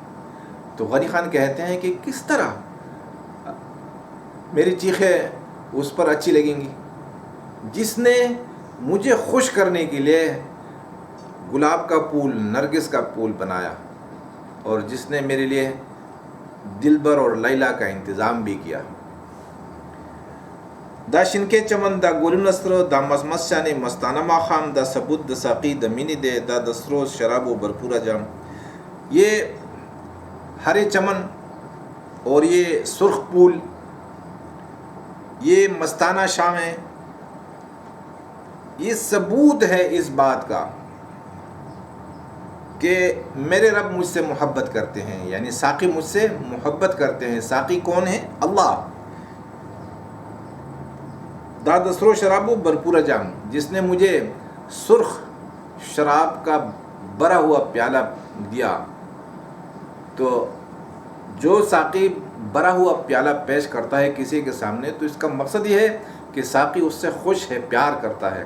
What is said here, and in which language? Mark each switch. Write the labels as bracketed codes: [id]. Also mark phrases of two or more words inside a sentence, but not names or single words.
[ur] تو غنی خان کہتے ہیں کہ کس طرح میری چیخیں اس پر اچھی لگیں گی جس نے مجھے خوش کرنے کے لیے گلاب کا پھول، نرگس کا پھول بنایا، اور جس نے میرے لیے دلبر اور لیلا کا انتظام بھی کیا. [ps] دا شنکے چمن دا گل نصر دا مزمز شانے مستانہ ماخام دا ثبوت دا ساقی دا مینی دے دا دسروز شراب و برپورا جام. [ur] یہ ہرے چمن اور یہ سرخ پھول، یہ مستانہ شام ہے، یہ ثبوت ہے اس بات کا کہ میرے رب مجھ سے محبت کرتے ہیں، یعنی ساقی مجھ سے محبت کرتے ہیں. ساقی کون ہے؟ اللہ. [ps] دا دسرو شراب و برپورا جام، [ur] جس نے مجھے سرخ شراب کا بھرا ہوا پیالہ دیا. تو جو ساقی بھرا ہوا پیالہ پیش کرتا ہے کسی کے سامنے تو اس کا مقصد یہ ہے کہ ساقی اس سے خوش ہے، پیار کرتا ہے.